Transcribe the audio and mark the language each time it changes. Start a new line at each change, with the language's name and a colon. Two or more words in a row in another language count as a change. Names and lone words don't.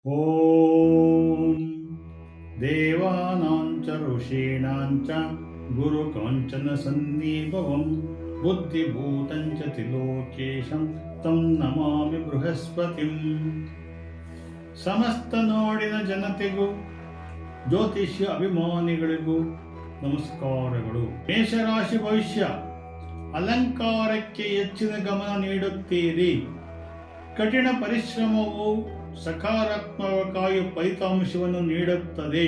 Sanskrit: ಓಂ ದೇವಾನಾಂ ಚ ಋಷೀಣಾಂ ಚ ಗುರುಕಾಂಚನ ಸನ್ನಿಭವಂ ಬುದ್ಧಿಭೂತಂ ಚ ತ್ರಿಲೋಕೇಶಂ ತಂ ನಮಾಮಿ ಬೃಹಸ್ಪತಿಂ.
Kannada: ಸಮಸ್ತ ನಾಡಿನ ಜನತೆಗೂ ಜ್ಯೋತಿಷ್ಯ ಅಭಿಮಾನಿಗಳಿಗೂ ನಮಸ್ಕಾರಗಳು. ಮೇಷರಾಶಿ ಭವಿಷ್ಯ. ಅಲಂಕಾರಕ್ಕೆ ಹೆಚ್ಚಿನ ಗಮನ ನೀಡುತ್ತೀರಿ. ಕಠಿಣ ಪರಿಶ್ರಮವು ಸಕಾರಾತ್ಮಕ ಫಲಿತಾಂಶವನ್ನು ನೀಡುತ್ತದೆ.